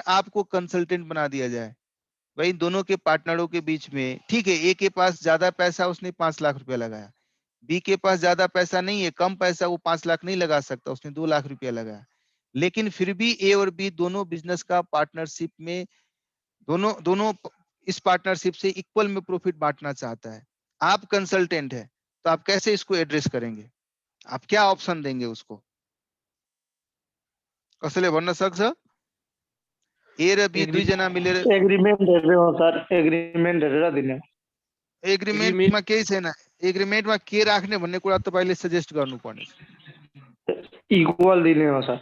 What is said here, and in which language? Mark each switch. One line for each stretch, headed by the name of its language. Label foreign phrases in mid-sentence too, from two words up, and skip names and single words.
Hindi: आपको कंसल्टेंट बना दिया जाए, भाई दोनों के पार्टनरों के बीच में ठीक है, ए के पास ज्यादा पैसा उसने 5 लाख रुपया लगाया, बी के पास ज्यादा पैसा नहीं है, कम पैसा, वो 5 लाख नहीं लगा सकता, उसने 2 लाख रुपया लगाया, लेकिन फिर भी ए और बी दोनों बिजनेस का पार्टनरशिप में दोनों दोनों इस पार्टनरशिप से इक्वल में प्रॉफिट बांटना चाहता है। आप कंसल्टेंट है तो आप कैसे इसको एड्रेस करेंगे, आप क्या ऑप्शन देंगे उसको,
Nepali: कसले भन्न सक्छ ए र बी दुईजना मिलेर एग्रीमेंट हेरेर हो सर, एग्रीमेंट हेरेर दिने। एग्रिमेन्टमा केही छैन, एग्रिमेन्टमा के राख्ने भन्ने कुरा तपाईले सजेस्ट गर्नुपर्ने छ। इक्वल दिने हो सर।